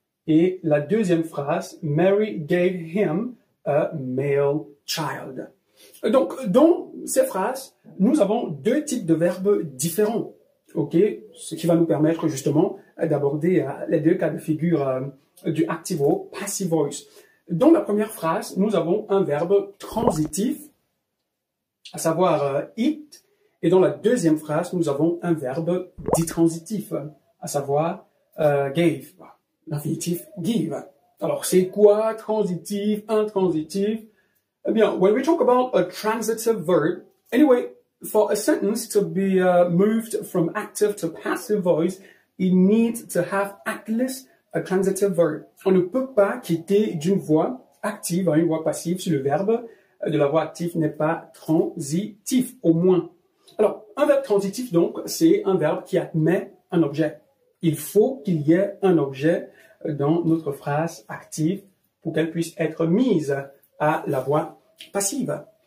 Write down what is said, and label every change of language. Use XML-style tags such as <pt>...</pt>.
<fr>Et la deuxième phrase,</fr> <en>Mary gave him a male child.</en> <fr>Donc, dans ces phrases, nous avons deux types de verbes différents. Ce qui va nous permettre justement d'aborder les deux cas de figure du active au passive voice. Dans la première phrase, nous avons un verbe transitif, à savoir eat. Et dans la deuxième phrase, nous avons un verbe ditransitif, à savoir gave. L'infinitif give. Alors, c'est quoi transitif, intransitif? Eh bien,</fr> <en>when we talk about a transitive verb, anyway, for a sentence to be moved from active to passive voice, it needs to have at least a transitive verb.</en> <fr>On ne peut pas quitter d'une voix active à une voix passive si le verbe de la voix active n'est pas transitif, au moins. Alors, un verbe transitif, donc, c'est un verbe qui admet un objet. Il faut qu'il y ait un objet dans notre phrase active pour qu'elle puisse être mise à la voix passive.</fr>